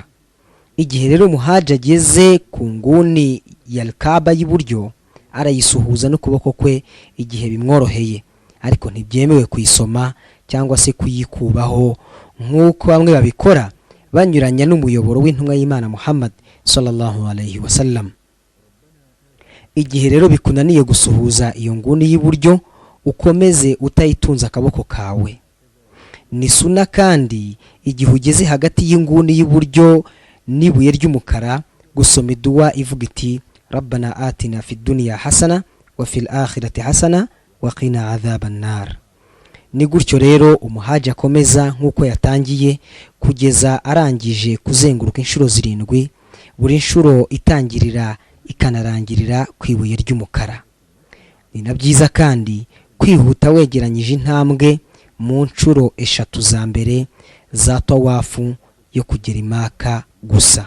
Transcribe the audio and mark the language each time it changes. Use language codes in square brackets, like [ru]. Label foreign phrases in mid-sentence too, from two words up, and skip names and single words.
[rw] Igihe rero umuhaji ageze ku nguni ya Al-Kaaba y'iburyo arayisuhuza n'ukuboko kwe igihe bimworoheye, ariko ntibyemewe kuyisoma cyangwa se kuyikubaho nk'uko bamwe babikora banyuranya n'umuyoboro w'intumwa y'Imana Muhammad [ar] صلى الله عليه وسلم. [rw] Igihe rero bikunaniye gusuhuza iyo nguni y'iburyo, ukomeze utayitunza akaboko kawe. Ni sunna kandi igihe ugeze hagati y'inguni y'iburyo n'ibuye ry'umukara gusoma dua ivuga iti [ar] ربنا آتنا في الدنيا حسنة وفي الآخرة حسنة وقنا عذاب النار. [rw] Ni gutyo rero umuhaji akomeza nk'uko yatangiye kugeza arangije kuzenguruka inshuro 7, buri nshuro itangirira ikanarangirira ku ibuye ry'umukara. Ni na byiza kandi kwihuta wegeranyije intambwe mu nshuro 3 za mbere za tawafu yo kugera Maka gusa.